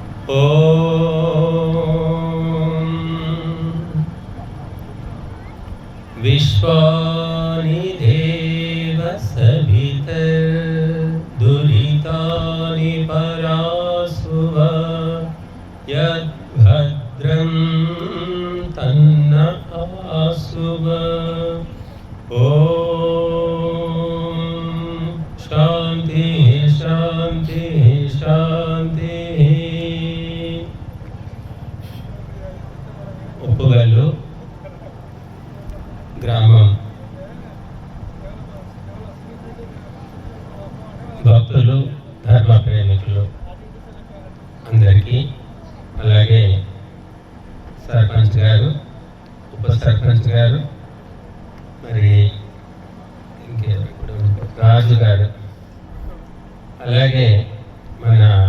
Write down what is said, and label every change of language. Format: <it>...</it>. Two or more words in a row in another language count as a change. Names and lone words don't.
<sa>विश्वानि देव सवितर्दुरितानि परासुव यद्भद्रं तन्न आसुव। शांति शांति शांति।</sa> <te>ఉప్పుగల్లు గ్రామం భక్తులు, ధర్మ ప్రేమికులు అందరికీ, అలాగే సర్పంచ్ గారు, ఉప సర్పంచ్ గారు, మరి ఇంకెప్పుడు రాజు గారు, అలాగే మన</te>